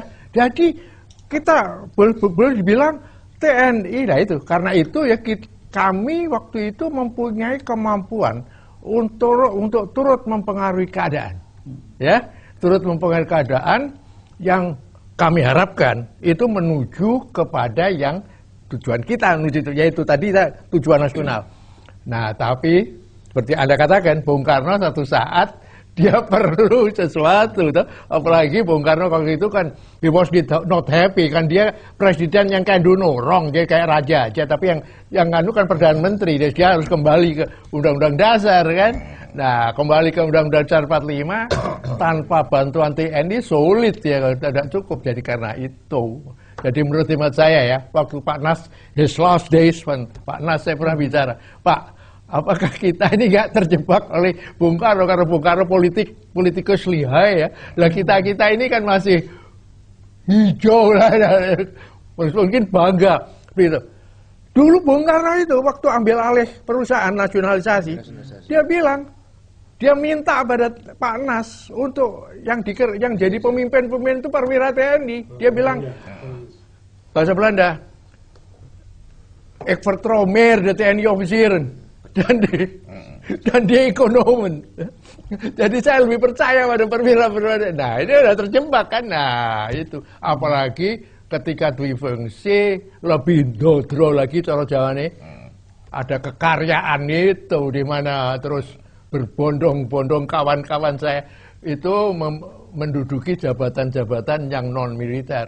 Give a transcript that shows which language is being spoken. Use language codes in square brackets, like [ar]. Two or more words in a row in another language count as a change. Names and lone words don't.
[id] Jadi kita boleh dibilang TNI, nah itu, karena itu ya kami waktu itu mempunyai kemampuan untuk turut mempengaruhi keadaan, ya, turut mempengaruhi keadaan yang kami harapkan itu menuju kepada yang tujuan kita, yaitu tadi tujuan nasional. Nah, tapi seperti Anda katakan, Bung Karno satu saat dia perlu sesuatu, toh. Apalagi Bung Karno waktu itu kan [en] he was not happy, [id] kan dia presiden yang kayak nurong, dia kayak raja aja, tapi yang anu kan Perdana Menteri, dia harus kembali ke Undang-Undang Dasar kan. Nah, kembali ke Undang-Undang Dasar 45 tanpa bantuan TNI sulit ya, tidak cukup. Jadi karena itu, jadi menurut hemat saya ya, waktu Pak Nas [en] his last days, [id] Pak Nas saya pernah bicara, Pak, apakah kita ini nggak terjebak oleh Bung Karno, karena Bung Karno politikus lihai ya. Lah kita ini kan masih hijau lah, mungkin bangga gitu. Dulu Bung Karno itu waktu ambil alih perusahaan nasionalisasi, dia bilang, dia minta pada Pak Nas untuk yang jadi pemimpin itu perwira TNI. Dia bilang bahasa Belanda, [nl] "Ik vertrouw meer de TNI officieren dan dia ekonomen." [id] Jadi saya lebih percaya pada perwira-perwira. Nah, ini udah terjebak kan. Nah, itu apalagi ketika dwifungsi lebih dodro lagi cara Jawa nih. Ada kekaryaan itu di mana terus berbondong-bondong kawan-kawan saya itu menduduki jabatan-jabatan yang non militer.